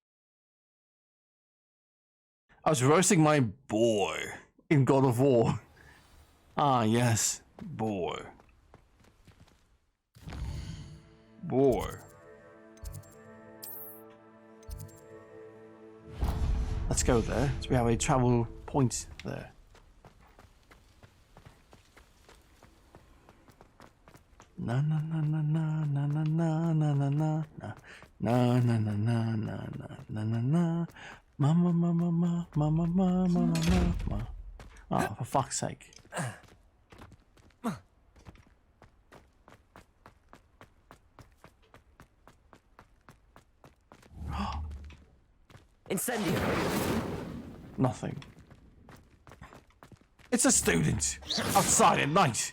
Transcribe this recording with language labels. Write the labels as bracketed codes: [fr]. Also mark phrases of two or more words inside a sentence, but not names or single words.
[en] I was roasting my boy in God of War. Ah, yes, boy. Boy. Let's go there. So we have a travel point there. Na na na na na na na na na na na na na na na na na na na. Mama mama mama mama mama mama mama. Oh, for fuck's sake. Incendio. Nothing. It's a student outside at night.